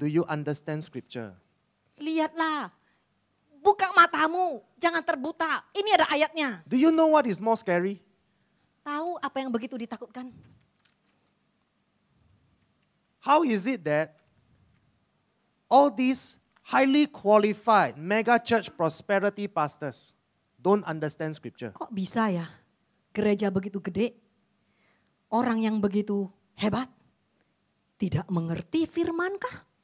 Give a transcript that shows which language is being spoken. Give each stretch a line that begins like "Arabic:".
English: do you understand scripture?
Indonesian: lihatlah. Buka matamu, jangan terbuta. Ini ada ayatnya.
English: Do you know what is more scary?
Indonesian: Tahu apa yang begitu ditakutkan?
English: How is it that all these highly qualified mega church prosperity pastors don't understand scripture?
Indonesian: Kok bisa ya gereja begitu gede, orang yang begitu hebat, tidak mengerti firman-kah?